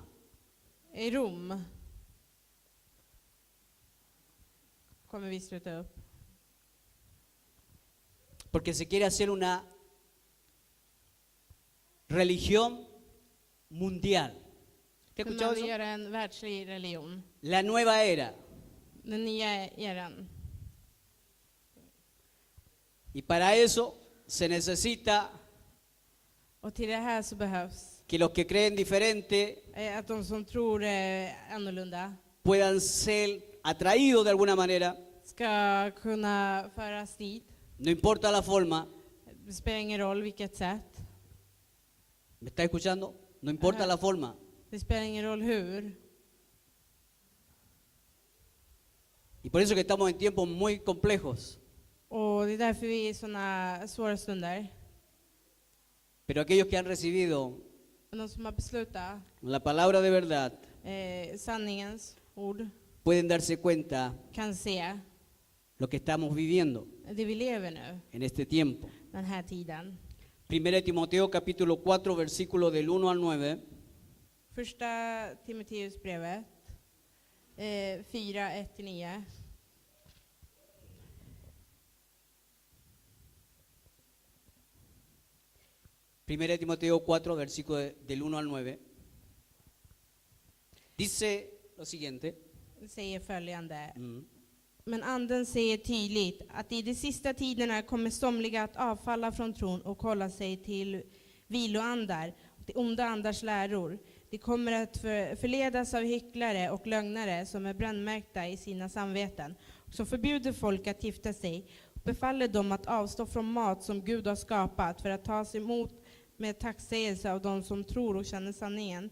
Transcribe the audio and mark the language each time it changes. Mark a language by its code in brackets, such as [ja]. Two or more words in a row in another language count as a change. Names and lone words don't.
[sv] I Rom kommer vi sluta upp. [es] Porque se quiere hacer una religión mundial. ¿Te has [sv] För [es] escuchado [sv] man vill [es] eso? [sv] göra en världslig religion. [es] La nueva era. [sv] Den nya eran. [es] Y para eso se necesita [sv] Och till det här så behövs [es] que los que creen diferente [sv] att de som tror annorlunda [es] puedan ser atraídos de alguna manera, [sv] ska kunna föras dit. [es] no importa la forma. [sv] Det spelar ingen roll vilket sätt. [es] ¿Me está escuchando? No importa la forma. [sv] Det spelar ingen roll hur. [es] Y por eso que estamos en tiempos muy complejos. [sv] Och det är därför vi är i såna svåra stunder. [es] Pero aquellos que han recibido [sv] Men de som har beslutat [es] la palabra de verdad [sv] sanningens ord [es] pueden darse cuenta [sv] kan se [es] lo que estamos viviendo [sv] det vi lever nu, [es] en este tiempo. [sv] den här tiden. [es] 1 Timoteo capítulo 4 versículo del 1 al 9. [sv] Första Timoteusbrevet 4, 1-9. [es] Primera Timoteo 4, versículo del 1 al 9. Dice lo siguiente. [sv] Det säger följande. Mm. Men anden säger tydligt att i de sista tiderna kommer somliga att avfalla från tron och hålla sig till viloandar och till onda andars läror. De kommer att förledas av hycklare och lögnare som är brännmärkta i sina samveten, och som förbjuder folk att gifta sig befaller dem att avstå från mat som Gud har skapat för att tas emot med tacksägelse av de som tror och känner sanningen.